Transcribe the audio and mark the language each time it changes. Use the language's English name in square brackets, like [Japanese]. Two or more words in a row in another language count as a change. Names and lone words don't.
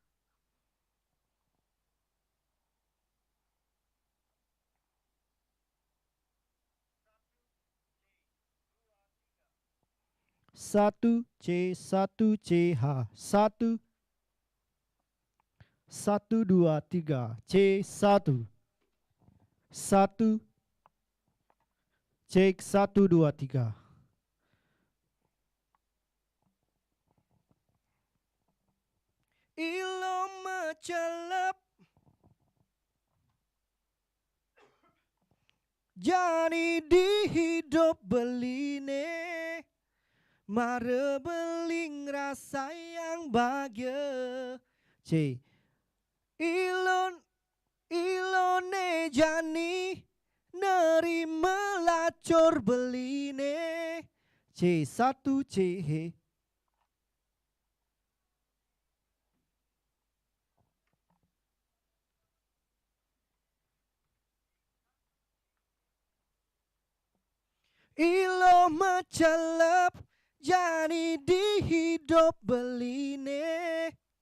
[Balinese] Satu C 1 C H 1 1 2 3 C 1 1 cek 1 2 3. Ilo mecelep jadi di hidup beline. Mare beling [Indonesian] rasa yang bahagia. [Balinese] C ilone jani nerima lacur beline. C 1 C he. Ilo mecelep jadi di hidup beline.